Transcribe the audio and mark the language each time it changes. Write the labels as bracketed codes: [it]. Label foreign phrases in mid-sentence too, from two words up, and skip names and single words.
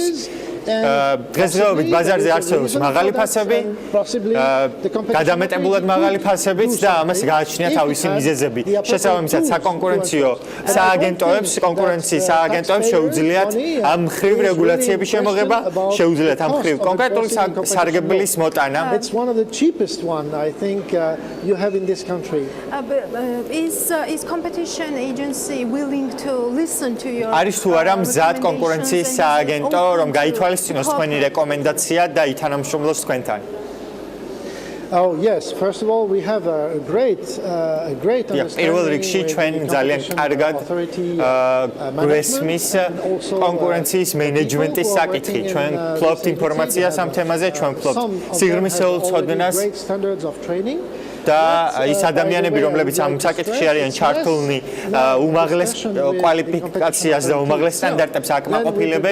[ka] დღესდღეობით ბაზარზე არსებობს მაღალი ფასები, გადამეტებულად მაღალი ფასებიც და ამას გააჩნია თავისი მიზეზები. შესაბამისად, საკონკურენციო სააგენტოებს, კონკურენციის სააგენტოებს შეუძლიათ ამ მხრივ რეგულაციების შემოღება, შეუძლიათ ამ მხრივ კონკრეტული სარგებლის მოტანა. [en] It's one of the cheapest one I think you have in this country. Is competition agency willing to listen to your [ka] არის თუ არა მზად კონკურენციის სააგენტო, რომ გაითვალისწინოს თქვენი რეკომენდაცია და ითანამშრომლოს თქვენთან? [en] Oh yes, first of all we have a great [ka] პირველ რიგში ჩვენ ძალიან კარგად გვესმის კონკურენციის მენეჯმენტის საკითხი. ჩვენ ვფლობთ ინფორმაციას ამ თემაზე, ჩვენ ვფლობთ სიღრმისეულ ცოდნას და ის ადამიანები, რომლებიც ამ საკითხში არიან ჩართულნი, უმაღლეს კვალიფიკაციას და უმაღლეს სტანდარტებს აკმაყოფილებენ.